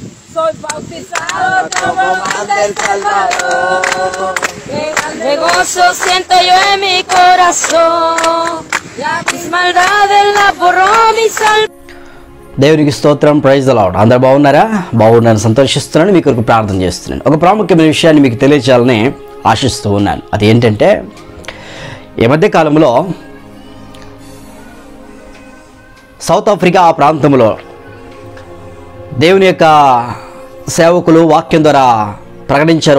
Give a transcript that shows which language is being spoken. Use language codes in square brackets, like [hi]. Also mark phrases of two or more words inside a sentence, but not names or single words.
[es] Soy bautizado como Juan del Salvador. De gozo siento yo en mi corazón. Ya mis maldades la borró mi salvación. [te] దేవునికి స్తోత్రం. [en] praise the Lord. [te] అందరూ బాగున్నారా? బాగున్నాను, సంతోషిస్తున్నాను. మీ కొరకు ప్రార్థన చేస్తున్నాను. ఒక ప్రాముఖ్యమైన విషయాన్ని మీకు తెలియజేయాలని ఆశిస్తూ ఉన్నాను. అది ఏంటంటే, ఈ మధ్య కాలంలో సౌత్ ఆఫ్రికా ఆ ప్రాంతంలో దేవుని యొక్క సేవకులు వాక్యం ద్వారా ప్రకటించారు.